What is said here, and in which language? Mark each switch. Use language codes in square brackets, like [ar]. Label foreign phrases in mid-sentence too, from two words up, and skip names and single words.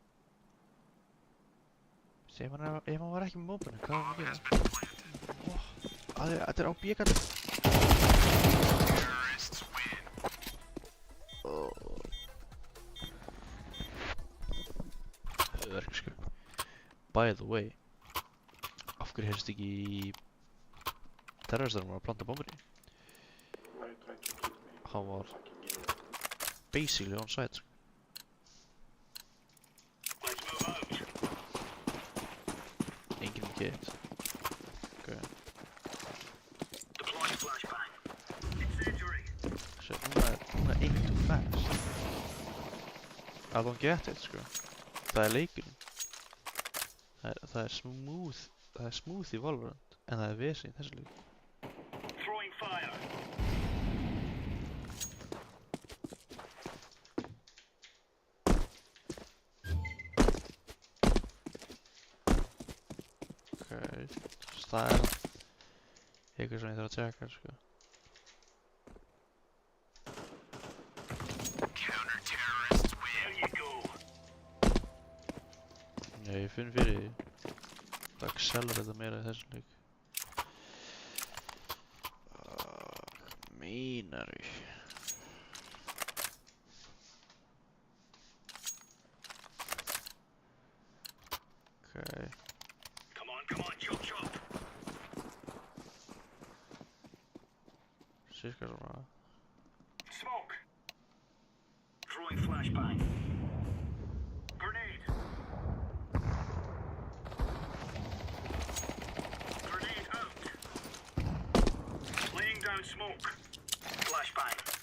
[is] Ef hann var ekki með bombunni, hvað var hann að gera? Þetta er á bíkandi. Verk sko. [en] By the way, [is] af hverju heyrst ekki í terroristar var að planta bombunni? Hann var [en] basically on site [is] sko. Enginn með kit. Okay. [en] Deploying flashbang. Incendiary. Shit, [is] núna er eitt [en] too fast. I don't get it sko. [is] Það er leikurinn. það er smooth í Valorant en það er vesen í þessu líka. [en] Throwing fire. [is] Ok, það er eitthvað sem ég þarf að tjekka sko. [en] There you go. [is] Já, ég finn fyrir því. Það accelerata meira í þessum leik. Meinarðu? Ok. [en] Come on, chop chop. [is] Cirka svona. [en] Smoke. Throwing flashbang. Grenade. Grenade out. Laying down smoke. Flashbang.